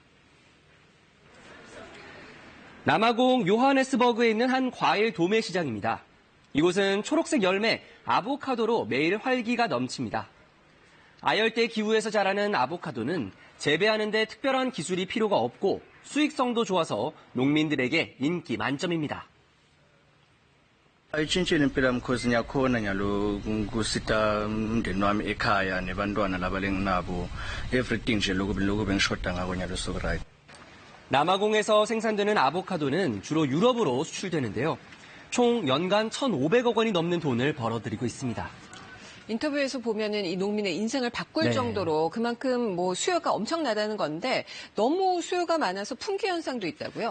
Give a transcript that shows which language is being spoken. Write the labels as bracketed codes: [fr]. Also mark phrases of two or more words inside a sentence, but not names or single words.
[ko] 남아공 요하네스버그에 있는 한 과일 도매 시장입니다. 이곳은 초록색 열매, 아보카도로 매일 활기가 넘칩니다. 아열대 기후에서 자라는 아보카도는 재배하는 데 특별한 기술이 필요가 없고 수익성도 좋아서 농민들에게 인기 만점입니다. [nr] Ayitshintshile impilo yami cause ngiyakhona nyalo kusita umndeni wami ekhaya nebantwana laba lenginabo everything nje lokhu bengishoda ngako nyalo [en] so right. [ko] 남아공에서 생산되는 아보카도는 주로 유럽으로 수출되는데요. 총 연간 1,500억 원이 넘는 돈을 벌어들이고 있습니다. 인터뷰에서 보면은 이 농민의 인생을 바꿀 정도로 그만큼 수요가 엄청나다는 건데 너무 수요가 많아서 품귀 현상도 있다고요?